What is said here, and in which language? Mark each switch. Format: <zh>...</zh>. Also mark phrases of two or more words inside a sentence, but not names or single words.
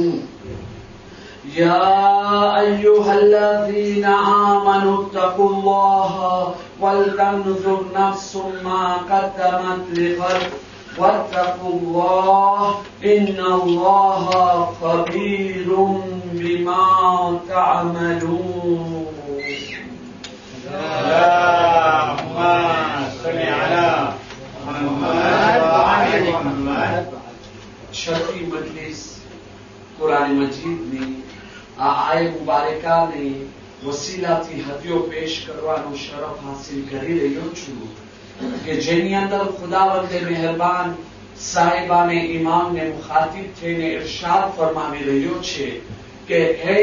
<ar>يا أيها الذين آمنوا اتقوا الله ولتنظر نفس ما قدمت لغد واتقوا الله إن الله خبير بما تعملون. اللهم صل على محمد وآل محمد.</ar> <ur>شرعی مجلس قرآن مجید</ur> <gu>ની આ આયત મુબારકાને વસીલાથી હદીઓ પેશ કરવાનો શરફ હાસિલ કરી રહ્યો છું કે જેની અંદર ખુદાવંદે મહેરબાન સાહેબાને ઇમામને મુખાતિબ થઈને ઇરશાદ ફરમાવી રહ્યો છે કે હે</gu>